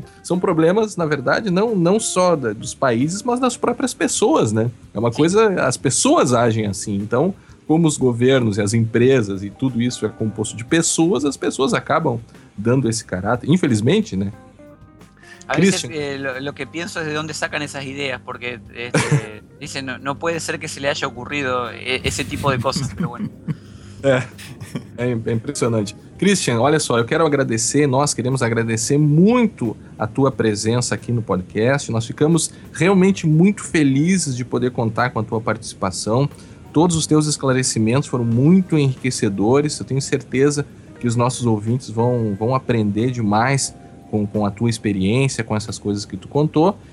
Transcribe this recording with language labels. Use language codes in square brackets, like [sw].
[pt] São problemas, na verdade, não só dos países, mas das próprias pessoas, né? É uma coisa, as pessoas agem assim, então... Como os governos e as empresas e tudo isso é composto de pessoas, as pessoas acabam dando esse caráter, infelizmente, né? A Christian. [es] Veces lo que pienso es de dónde sacan esas ideas, porque dicen, no puede ser que se le haya ocurrido ese tipo de cosas, pero bueno. [pt] É impressionante. Christian, olha só, eu quero agradecer, nós queremos agradecer muito a tua presença aqui no podcast. Nós ficamos realmente muito felizes de poder contar com a tua participação. Todos os teus esclarecimentos foram muito enriquecedores. Eu tenho certeza que os nossos ouvintes vão aprender demais com a tua experiência, com essas coisas que tu contou.